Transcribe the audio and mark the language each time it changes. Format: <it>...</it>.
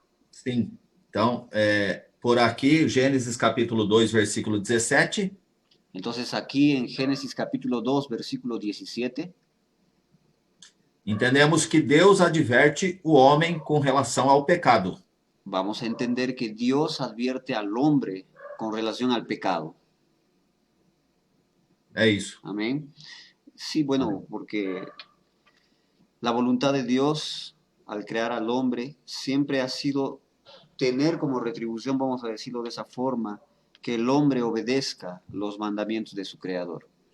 <pt>Sim. Então, por aqui, Gênesis capítulo 2, versículo 17,</pt> <es>Entonces aquí en Génesis capítulo 2, versículo 17,</es> <pt>entendemos que Deus adverte o homem com relação ao pecado.</pt> <es>vamos a entender que Dios advierte al hombre con relación al pecado.</es> <pt>É isso.</pt> <es>Amén. Sí, bueno, porque la voluntad de Dios al crear al hombre siempre ha sido tener como retribución, vamos a decirlo de esa forma, que el hombre obedezca los mandamientos de su creador.</es>